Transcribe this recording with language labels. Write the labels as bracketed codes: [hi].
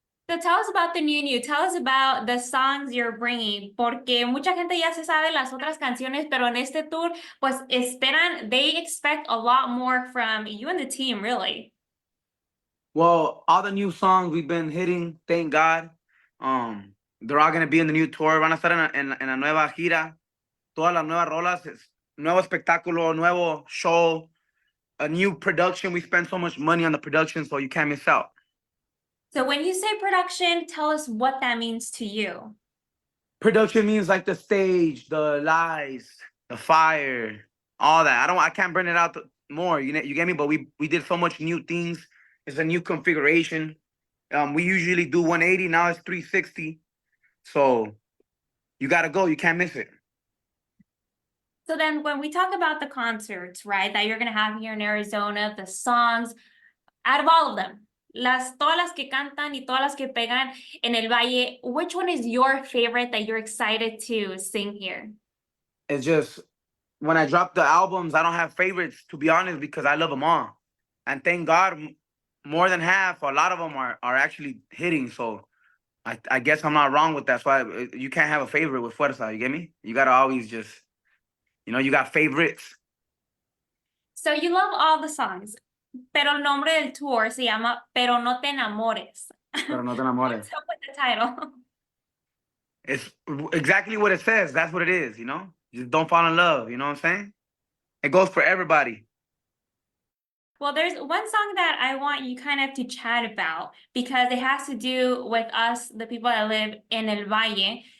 [en] So tell us about the new. Tell us about the songs you're bringing, [es] porque mucha gente ya se sabe las otras canciones, pero en este tour, pues [en] they expect a lot more from you and the team, really. Well, all the new songs we've been hitting, thank God. They're all gonna be in the new tour. [es] Van a estar en la nueva gira. Todas las nuevas rolas, nuevo espectáculo, nuevo show, [en] a new production. We spend so much money on the production, so you can't miss out. So when you say production, tell us what that means to you. Production means like the stage, the lights, the fire, all that. I can't bring it out more. You get me? But we did so much new things. It's a new configuration. We usually do 180. Now it's 360. So you gotta go. You can't miss it. So then when we talk about the concerts, right, that you're gonna have here in Arizona, the songs, out of all of them, [es] todas las que cantan y todas las que pegan en el Valle, [en] which one is your favorite that you're excited to sing here? It's just, when I drop the albums, I don't have favorites, to be honest, because I love them all. And thank God, more than half, a lot of them are actually hitting. So I guess I'm not wrong with that. So you can't have a favorite with Fuerza, you get me? You gotta always just, you know, you got favorites. So you love all the songs, [es] pero el nombre del tour se llama Pero No Te Enamores. Pero no te enamores. [en] What's up with the title? It's exactly what it says. That's what it is, you know? Just don't fall in love, you know what I'm saying? It goes for everybody. Well, there's one song that I want you kind of to chat about because it has to do with us, the people that live in El Valle.